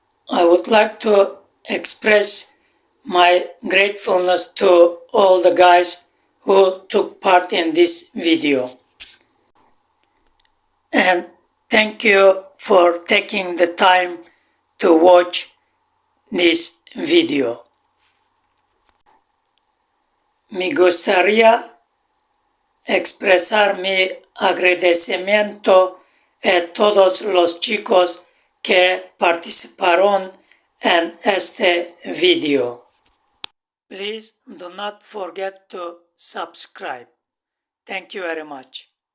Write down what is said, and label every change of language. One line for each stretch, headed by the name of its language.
English: I would like to express my gratefulness to all the guys who took part in this video. And thank you for taking the time to watch this video.
Spanish: Me gustaría expresar mi agradecimiento a todos los chicos que participaron en este video.
English: Please do not forget to subscribe. Thank you very much.